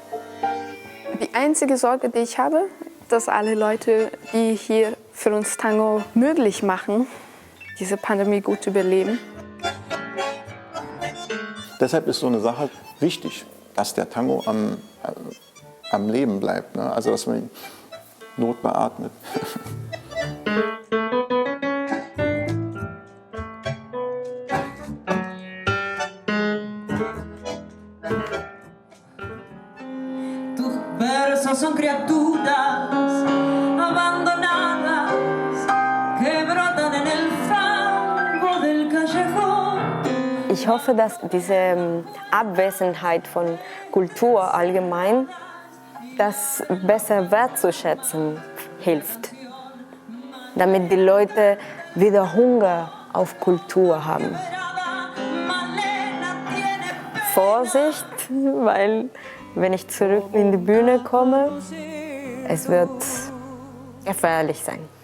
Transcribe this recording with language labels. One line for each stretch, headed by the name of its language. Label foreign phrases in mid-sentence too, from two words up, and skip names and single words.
German: Die einzige Sorge, die ich habe, dass alle Leute, die hier für uns Tango möglich machen, diese Pandemie gut überleben. Deshalb ist so eine Sache wichtig, dass der Tango am Leben bleibt, ne? Also dass man ihn notbeatmet.
Spanish: Son criaturas abandonadas que brotan en el fango del callejón.
German: Ich hoffe, dass diese Abwesenheit von Kultur allgemein das besser wertzuschätzen hilft, damit die Leute wieder Hunger auf Kultur haben. Vorsicht, weil wenn ich zurück in die Bühne komme, es wird gefährlich sein.